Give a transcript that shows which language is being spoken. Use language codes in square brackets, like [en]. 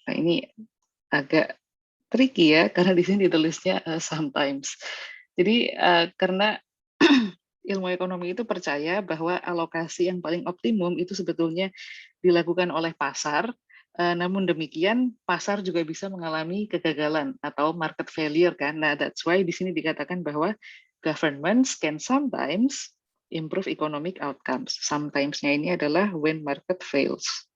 [id] Nah, ini agak tricky ya, karena di sini ditulisnya sometimes. Jadi karena ilmu ekonomi itu percaya bahwa alokasi yang paling optimum itu sebetulnya dilakukan oleh pasar, namun demikian pasar juga bisa mengalami kegagalan atau market failure kan. [en] Nah, that's why [id] di sini dikatakan bahwa [en] governments can sometimes improve economic outcomes. Sometimes-nya [id] ini adalah [en] when market fails.